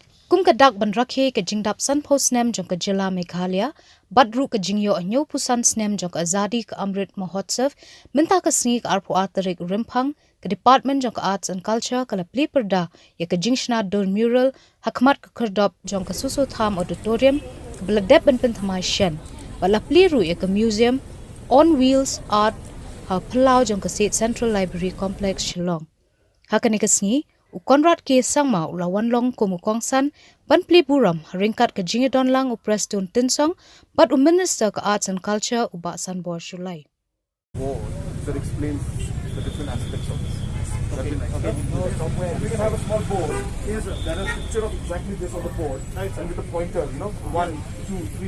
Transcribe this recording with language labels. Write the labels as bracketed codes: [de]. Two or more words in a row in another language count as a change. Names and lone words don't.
[kha] kum kadak ban Rakhe ke Jingdap san po Snem jong ka Jylla Meghalaya badru ka jingyo anyo pusan Snem jong ka Azadi ka Amrit Mahotsav minta ka sngi ka arpu atarik Rimphang ka Department jong ka Arts and Culture ka la Plie perda ya ka jingshna dor mural hakmat ka kerdop jong ka Soso Tham Auditorium ka Pyndep ban Thymmai shen bala Plie ru ya ka [en] museum on wheels art [kha] ha Plie jong ka State Central Library Complex Shillong hakani ka sngi Ukonrat ke sangma ulawan long kumukong san ban Plie buram ringkat ke jingedon lang upreston tinsong but Minister ka Arts and Culture uba san bor shulai. [en] That explains the different aspects of this. Okay. We can have a small board. Here's there is a picture of exactly this on the board, and with the pointer, 1, 2, 3.